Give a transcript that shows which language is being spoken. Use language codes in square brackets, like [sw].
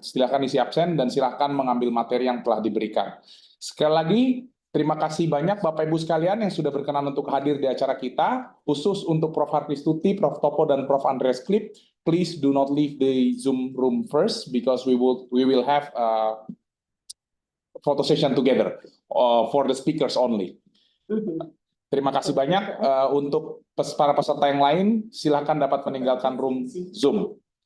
[id] Silahkan isi absen dan silahkan mengambil materi yang telah diberikan. Sekali lagi, terima kasih banyak Bapak Ibu sekalian yang sudah berkenan untuk hadir di acara kita, khusus untuk Prof. Harkristuti, Prof. Topo, dan Prof. Andreas Klip. [en] Please do not leave the Zoom room first, because we will have photo session together for the speakers only. [id] Terima kasih banyak. Untuk para peserta yang lain, silakan dapat meninggalkan room Zoom.